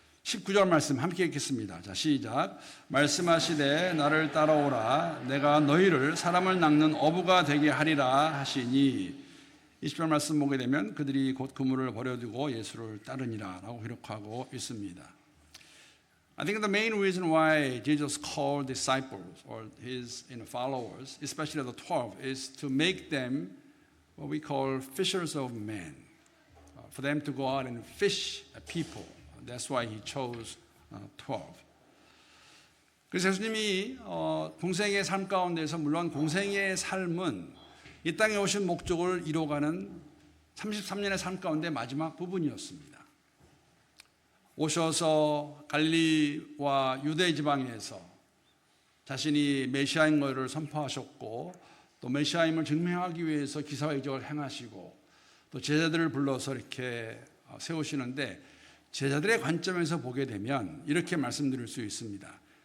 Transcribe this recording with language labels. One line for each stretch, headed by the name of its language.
Korean: 19절 말씀 함께 읽겠습니다. 자, 시작. 말씀하시되 나를 따라오라. 내가 너희를 사람을 낚는 어부가 되게 하리라 하시니. 20절 말씀 보게 되면 그들이 곧 그물을 버려두고 예수를 따르니라 라고 기록하고 있습니다.
English: I think the main reason why Jesus called disciples or his followers, especially the 12, is to make them what we call fishers of men, for them to go out and fish people. That's why he chose 12.
Korean: 그래서 예수님이 공생의 삶 가운데서 물론 공생의 삶은 이 땅에 오신 목적을 이뤄가는 33년의 삶 가운데 마지막 부분이었습니다. 오셔서 갈릴리와 유대 지방에서 자신이 메시아인 것을 선포하셨고 또 메시아임을 증명하기 위해서 기사와 이적을 행하시고 또 제자들을 불러서 이렇게 세우시는데 제자들의 관점에서 보게 되면 이렇게 말씀드릴 수 있습니다.